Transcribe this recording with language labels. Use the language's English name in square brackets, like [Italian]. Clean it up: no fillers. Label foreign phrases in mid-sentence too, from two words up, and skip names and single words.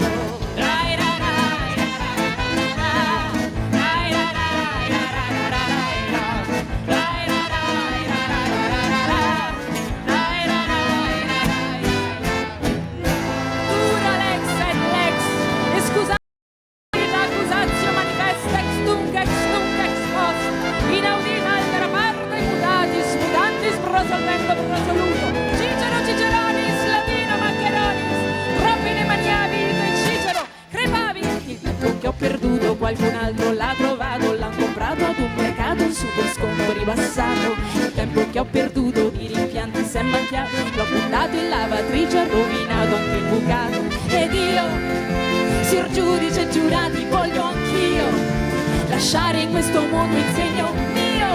[Latin] Rai rai rai rai rai rai dura l'ex et l'ex, [Italian] e scusate [Latin] l'accusatio manifesta ex tunc ex post, inaudita altera parte mutatis mutantis prosolvendo prosoluto. Cicero Ciceronis, Latino Maccheronis, Robine Maniavi e Cicero crepavi. [Italian] Il tempo che ho perduto qualcun altro l'ha trovato, l'han comprato ad un mercato super sconto ribassato. Il tempo che ho perduto di rimpianti s'è macchiato, l'ho buttato in lavatrice, ha rovinato anche il bucato. Ed io, Sir Giudice giurati, voglio anch'io lasciare in questo mondo il segno mio.